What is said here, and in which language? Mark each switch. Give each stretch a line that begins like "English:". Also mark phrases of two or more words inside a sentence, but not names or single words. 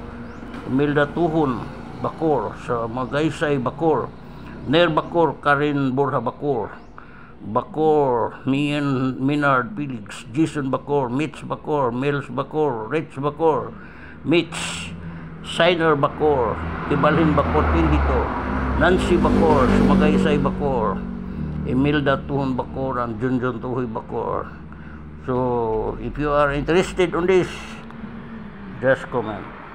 English: Bacor, sa Magaysay Bacor, Ner Bacor, Karin Borja Bacor, Minard Felix, Jason Bacor, Mitch Bacor, Mels Bacor, Rich Bacor, Mitch, Shiner Bacor, Ibalhin Bacor 22, Nancy Bacor, Magaysay Bacor, Imelda Tuhon Bacor, and Junjun Tuhoy Bacor. So if you are interested on this, just comment.